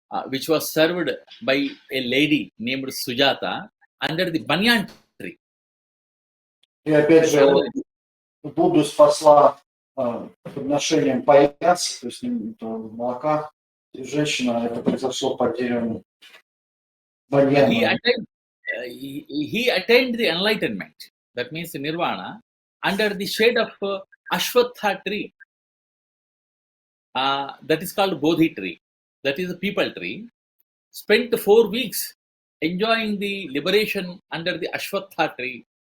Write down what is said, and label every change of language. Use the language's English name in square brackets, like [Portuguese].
[English] which was served by a lady named Sujata under the banyan tree. [Russian] И опять же, [English] So, [Russian] Будду спасла подношением паяца, то есть молока, и женщина, это произошло под деревом баньяна. [English] he attained the enlightenment, that means nirvana, under the shade of Ashwatha tree. That is called Bodhi tree. That is a people tree. Spent 4 weeks enjoying the liberation under the Ashwatha tree.